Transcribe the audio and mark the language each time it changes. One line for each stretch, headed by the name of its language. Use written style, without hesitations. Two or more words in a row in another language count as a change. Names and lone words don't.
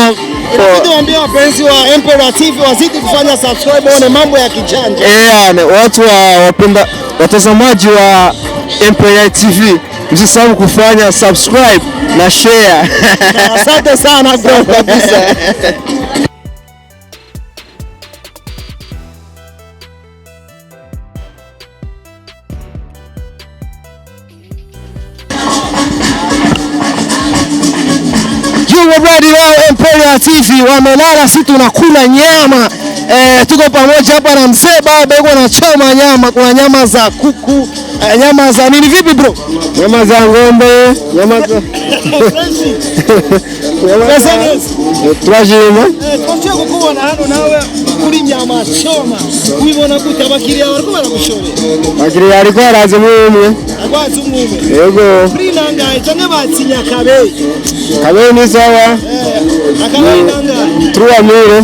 Swahili: Poa. Tuambie wapenzi wa Emperor TV wazidi kufanya subscribe waone mambo ya kijanja. Watu wapenda watazamaji wa Emperor TV msisahau kufanya subscribe na share. Asante sana bro kabisa.
English: Already now
Swahili: Emperor TV wamelala, sisi tunakula nyama. Tuko pamoja hapa na mzee baba yuko anachoma nyama. Kuna nyama za kuku, nyama za nini vipi bro? Nyama za ng'ombe, nyama za Twajima. Tunataka kukuona hano nawe kuri nyama choma.
Rundi: Ubibona gute abakiriya bariko baragushorera? Bakiriya ariko araze mumwe. Agwaze umwe. Yego. Kuri nangaye canke batsinya kabeyi.
Swahili: Kabeyi ni sawa.
Rundi: Akabeyi nangaye. 3000.